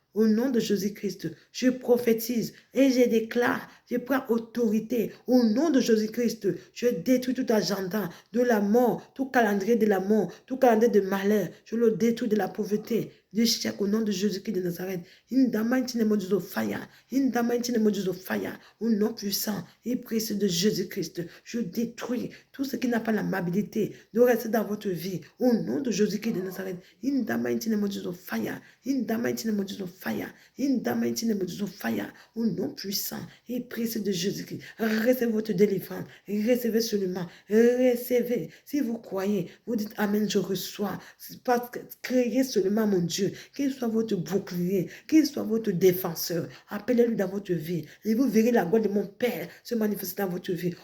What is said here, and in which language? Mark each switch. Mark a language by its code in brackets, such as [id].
[fr] Au nom de Jésus-Christ, je prophétise et je déclare, je prends autorité. Au nom de Jésus-Christ, je détruis tout agenda de la mort, tout calendrier de la mort, tout calendrier de malheur. Je le détruis de la pauvreté, du chèque au nom de Jésus-Christ de Nazareth. [en] In the mighty name of Jesus, fire. In the mighty name of Jesus, fire. [fr] Au nom puissant et précieux de Jésus-Christ, je détruis tout ce qui n'a pas l'amabilité de rester dans votre vie. Au nom de Jésus-Christ de Nazareth. [en] In the mighty name of Jesus, fire. In the mighty name of Jesus, fire. In the mighty name of Jesus, fire. [fr] Au nom puissant et précieux de Jésus-Christ, recevez votre délivrance. Recevez seulement. Recevez. Si vous croyez, vous dites Amen, je reçois. Parce que créez seulement mon Dieu, qu'il soit votre bouclier, qu'il soit votre défenseur. Appelez-lui dans votre vie et vous verrez la gloire de mon Père se manifester dans votre vie.